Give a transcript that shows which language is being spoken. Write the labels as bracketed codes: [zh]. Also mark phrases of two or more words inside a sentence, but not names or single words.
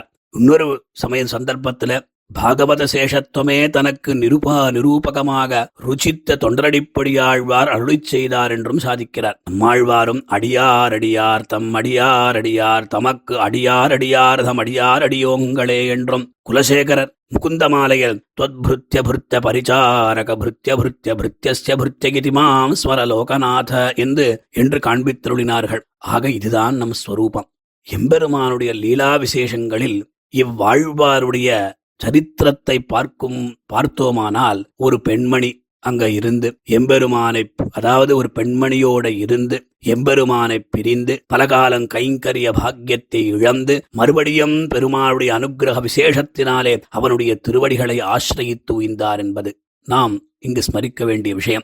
[ta] இன்னொரு சந்தர்ப்பத்தில் பாகவத சேஷத்துவமே தனக்கு நிரூபகமாக ருச்சித்த தொண்டரடிப்படியாழ்வார் அருளிச் செய்தார் என்றும் சாதிக்கிறார். நம்மாழ்வாரும் அடியார் அடியார் தம் அடியார் அடியார் தமக்கு அடியார் அடியார் தம் அடியார் அடியோங்களே என்றும், குலசேகரர் முகுந்தமாலையில் [sa] त्वद्भृत्य भृत्य परिचारक भृत्य भृत्य भृत्यस्य भृत्यकितिमाम् स्वरलोकनाथ [ta] என்று காண்பித்தருளினார்கள். ஆக இதுதான் நம் ஸ்வரூபம். எம்பெருமானுடைய லீலா விசேஷங்களில் இவ்வாழ்வாருடைய சரித்திரத்தை பார்த்தோமானால் ஒரு பெண்மணி அங்க இருந்து எம்பெருமானை, அதாவது ஒரு பெண்மணியோட இருந்து எம்பெருமானை பிரிந்து பலகாலம் கைங்கரிய பாக்கியத்தை இழந்து மறுபடியும் பெருமாளுடைய அனுக்கிரக விசேஷத்தினாலே அவனுடைய திருவடிகளை ஆசிரயித்து உய்ந்தார் என்பது நாம் இங்கு ஸ்மரிக்க வேண்டிய விஷயம்.